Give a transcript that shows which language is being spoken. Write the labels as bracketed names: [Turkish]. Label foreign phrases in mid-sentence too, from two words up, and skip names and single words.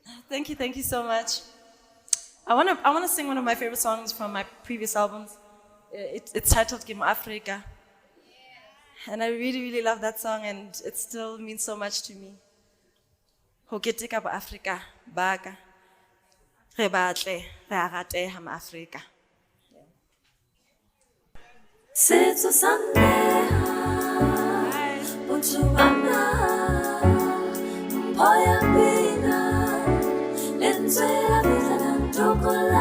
[English] Thank you so much. I wanna sing one of my favorite songs from my previous albums. It's titled Mo Afrika. And I really, really love that song, and it still means so much to me. [Southern Sotho] Ho keteka ba Afrika, baka. Re batle, re a rateha ma Afrika. Setso sa nneha, botho ba naha, mpho ya pina, lentswe la fihla la ntokola.